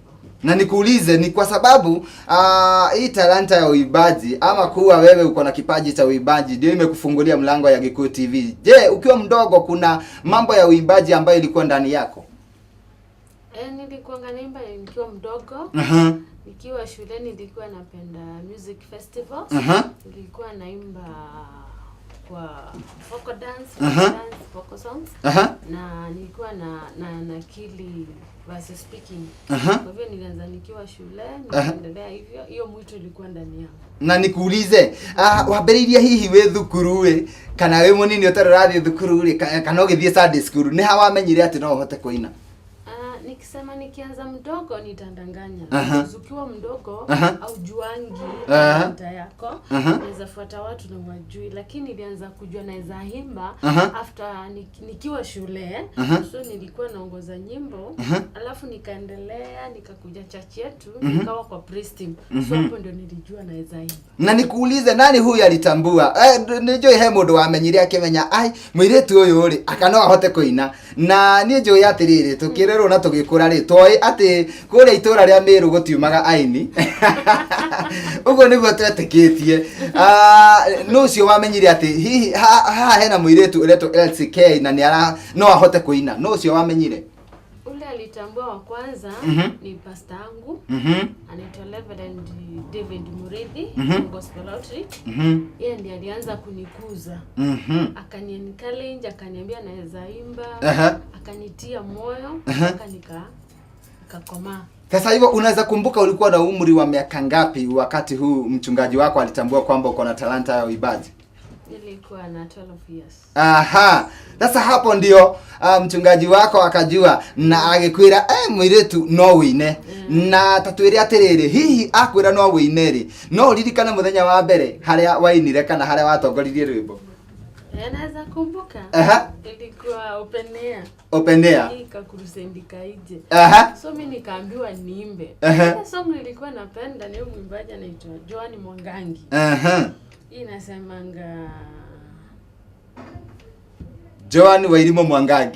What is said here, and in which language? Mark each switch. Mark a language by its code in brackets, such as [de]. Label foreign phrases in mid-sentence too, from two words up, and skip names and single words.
[sw] Na nikuulize ni kwa sababu hii talanta ya uibaji ama kuwa wewe uko na kipaji cha uibaji ndio imekufungulia mlango ya Gikuyu TV. Je, ukiwa mdogo kuna mambo ya uibaji ambayo ilikuwa ndani yako? Nilikuwa naimba nikiwa mdogo. Nikiwa shuleni nilikuwa napenda [en] music festivals. [sw] Nilikuwa naimba kwa [en] folk dance, vocal sounds. [sw] Na nilikuwa na akili [en] versus speaking. [sw] Kwa hivyo nilianza nikiwa shule, nikaendelea hivyo. Hiyo mwito ilikuwa ndani yangu. Na nikuulize, [ki] wambĩrĩirie hihi wĩ thukuru kana wĩ mũnini ũtarĩ thukuru kana ũgĩthiĩ [en] Sunday school [ki] nĩ ha wamenyire atĩ no ũhote kũina? [sw] Nikisema nikianza mdogo nitandanganya. Ukiwa mdogo au juangi talanta yako, unaweza fuata watu na wajui, lakini nilianza kujua naweza imba after nikiwa shule. So nilikuwa naongoza nyimbo, alafu nikaendelea nikakuja church yetu, nikawa kwa [en] praise team. [sw] So hapo ndio nilijua naweza imba. Na nikuulize, nani huyu alitambua? [ki] Nijui he mũndũ wamenyire akimenya ai mũirĩtu ũyũ rĩ akano ahote kũina. Na niĩ njũĩ atĩrĩrĩ tukĩrerwo na tũgĩkũra rĩ toĩ atĩ kũrĩa itũra rĩa Meru gũtiumaga aini. Ũguo nĩguo twetĩkĩtie. No ũcio wamenyire atĩ hihi haha hena mũirĩtu ũretwo LCK na no ahote kũina. No ũcio wamenyire? [sw] Ule alitambua wa kwanza ni pastor wangu. Anaitwa Reverend David Murithi, Gospel Outreach. Yeye ndiye alianza kunikuza. Akaniencourage, akaniambia naweza imba, akanitia moyo, nikakoma. Sasa hivyo unaweza kumbuka ulikuwa na umri wa miaka ngapi wakati huu mchungaji wako alitambua kwamba uko na talanta ya uimbaji? Nilikuwa na 12 years. Sasa hapo ndio mchungaji wako akajua na [ki] agikwira mũirĩtu no wine. Na tatwire atiriri hihi akwira no wine ri no ririkana muthenya wa mbere haria wainire kana haria watongoririe rwimbo? [sw] Naweza kumbuka. Ilikuwa open air. Ikakurusendika ije. So mimi nikaambiwa niimbe. Song nilikuwa napenda ni mwimbaji anaitwa Joan Mwangangi. Inasemanga Joan Wairimo Mwangangi.